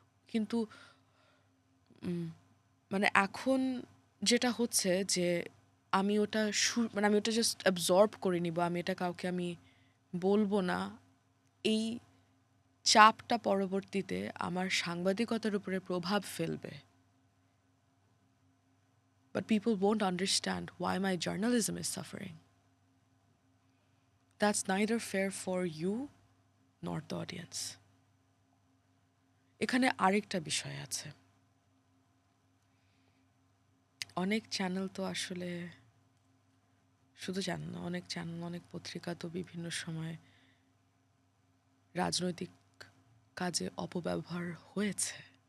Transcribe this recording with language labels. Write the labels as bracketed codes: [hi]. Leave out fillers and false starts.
[bn] কিন্তু মানে এখন যেটা হচ্ছে যে আমি ওটা মানে আমি ওটা জাস্ট অ্যাবজর্ব করে নিব, আমি এটা কাউকে আমি বলবো না, এই চাপটা পরবর্তীতে আমার সাংবাদিকতার উপরে প্রভাব ফেলবে। [en] But people won't understand why my journalism is suffering. That's neither fair for you nor the audience. [bn] এখানে আরেকটা বিষয় আছে, অনেক চ্যানেল তো আসলে, শুধু চ্যানেল না, অনেক চ্যানেল অনেক পত্রিকা তো বিভিন্ন সময় রাজনৈতিক কাজে অপব্যবহার হয়েছে।